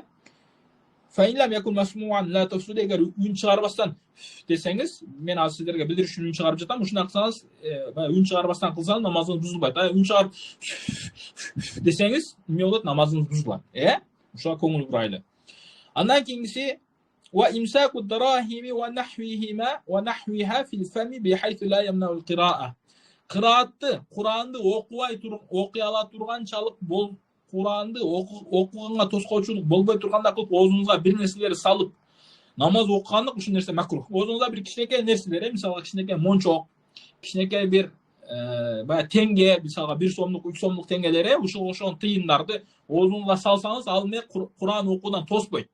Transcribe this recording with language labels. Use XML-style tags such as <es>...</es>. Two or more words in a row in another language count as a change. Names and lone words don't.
<ar>فإن لم يكن مسموعا لا تفسد.</ar> <ky>Эгер үн чыгарбастан десеңиз, мен азыр сиздерге билдириш үчүн үн чыгарып жатам. Ушундай кылсаңыз, үн чыгарбастан кылсаңыз намазыңыз бузулбайт. Үн чыгарып десеңиз, эмне болот? Намазыңыз бузулат. Ушуга көңүл бурайлы. Андан кийинкиси</ky> <ar>و إمساك دراهم و نحوهما و نحوها في الفم بحيث لا يمنع القراءة.</ar> <ky>Кыраатты, Куранды окуй ала турганчалык бол, Куранды окуганга тоскоочулук болбой турганда кылып оозуңузга бир нерселерди салып намаз окугандык ушул нерсе макрух. Оозуңузда бир кичинекей нерселер, мисалга кичинекей мончок, кичинекей бир баягы теңге, мисалга 1 сомдук, 3 сомдук теңгелери, ошол тыйындарды оозуңузга салсаңыз, ал эме Куран окуудан тоспойт.</ky>